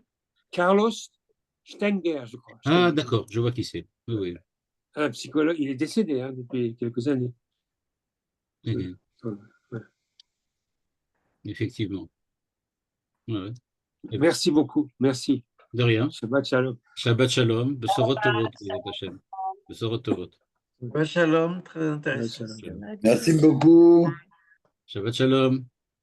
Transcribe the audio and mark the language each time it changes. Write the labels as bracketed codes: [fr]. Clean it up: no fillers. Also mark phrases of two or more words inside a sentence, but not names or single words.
[fr] Carlos Stenger, je crois. Ah, d'accord, je vois qui c'est. Oui, oui. Un psychologue, il est décédé depuis quelques années. Oui. Ouais. Effectivement. Ouais. Merci beaucoup. Merci. De rien. [he] שבת שלום. שבת שלום. בשורות טובות, בעזרת השם. בשורות טובות. שבת שלום, [fr] très Shabbat intéressant. Shalom. Merci beaucoup. [he] שבת שלום.